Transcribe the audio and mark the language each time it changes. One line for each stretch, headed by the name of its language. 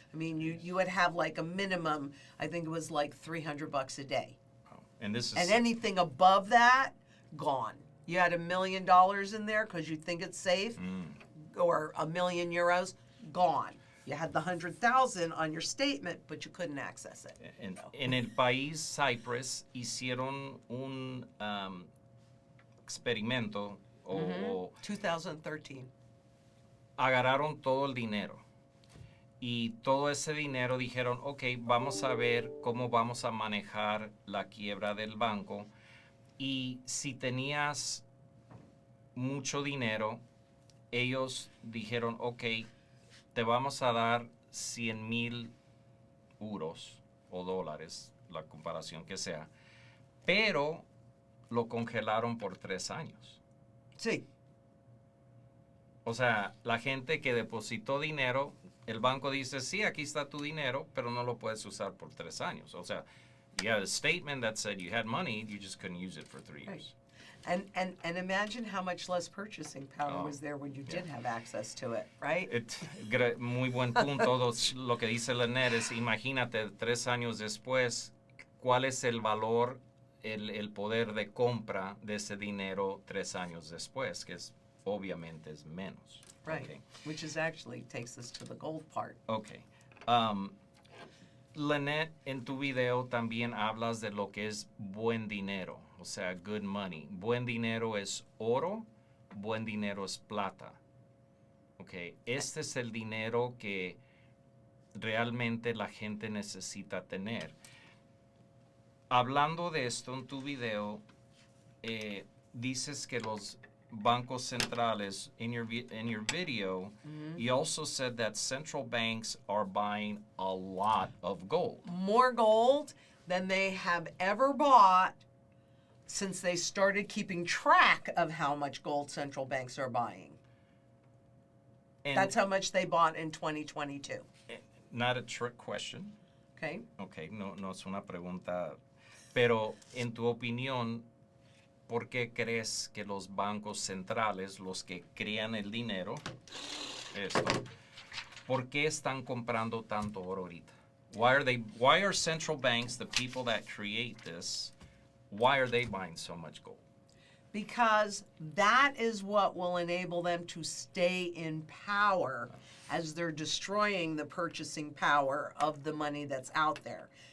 English: I mean, you would have like a minimum, I think it was like $300 a day. And this is And anything above that, gone. You had $1 million in there because you think it's safe, or €1 million, gone. You had the 100,000 on your statement, but you couldn't access it.
Spanish: En el país Cyprus hicieron un experimento o 2013. agarraron todo el dinero y todo ese dinero dijeron, ok, vamos a ver cómo vamos a manejar la quiebra del banco, y si tenías mucho dinero, ellos dijeron, ok, te vamos a dar 100,000 euros o dólares, la comparación que sea, pero lo congelaron por 3 años. Sí. O sea, la gente que depositó dinero, el banco dice, sí, aquí está tu dinero, pero no lo puedes usar por 3 años. O sea,
English: you had a statement that said you had money, you just couldn't use it for 3 years. And imagine how much less purchasing power was there when you did have access to it, right?
Spanish: Muy buen punto. Lo que dice Lynette es, imagínate, 3 años después, ¿cuál es el valor, el poder de compra de ese dinero 3 años después? Que es, obviamente es menos.
English: Right, Okay. which is actually takes us to the gold part. Okay.
Spanish: Lynette, en tu video también hablas de lo que es buen dinero, o sea,
English: good money.
Spanish: Buen dinero es oro, buen dinero es plata. Okay. Este es el dinero que realmente la gente necesita tener. Hablando de esto en tu video, dices que los bancos centrales,
English: in your video, you also said that central banks are buying a lot of gold. More gold than they have ever bought since they started keeping track of how much gold central banks are buying. And That's how much they bought in 2022. not a trick question. Okay?
Spanish: Okay, no es una pregunta. Pero en tu opinión, ¿por qué crees que los bancos centrales, los que crean el dinero, ¿por qué están comprando tanto oro ahorita?
English: Why are central banks, the people that create this, why are they buying so much gold? Because that is what will enable them to stay in power as they're destroying the purchasing power of the money that's out there.